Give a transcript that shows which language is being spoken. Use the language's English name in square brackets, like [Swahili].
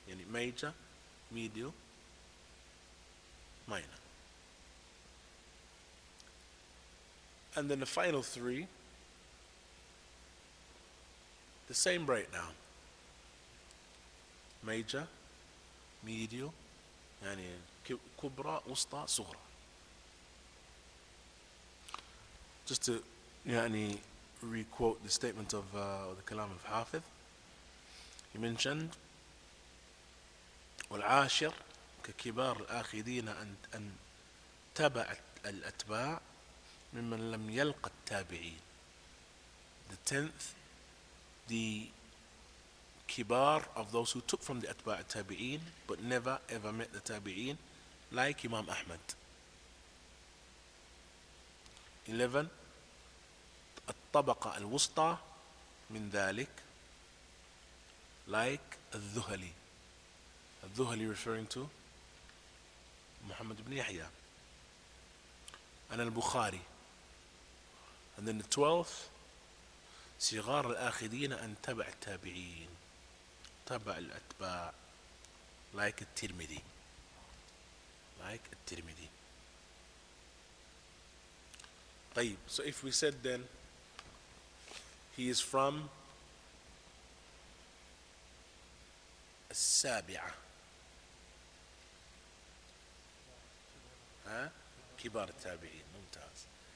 [English] Major, medial, minor. And then the final three, the same breakdown. Major, medial, يعني [Arabic] كبرى وسطى صغرى. [English] Just to يعني re-quote the statement of the kalam of Hafiz, he mentioned [Arabic] والعاشر ككبار الآخذين أن تبع الأتباع ممن لم يلقى التابعين. [English] The 10th, the kibar of those who took from the atba' tabi'in but never ever met the tabi'in, like Imam Ahmad. 11, [Arabic] الطبقة الوسطى من ذلك, [English] like الذهلي. الذهلي referring to Muhammad ibn Yahya and al-Bukhari. And then the 12th, [Arabic] صغار الآخذين أن تبع التابعين, تبع الأتباع, like الترمذي, like الترمذي. [English] طيب, so if we said then he is from [Arabic] السابعة, كبار التابعين, ممتاز.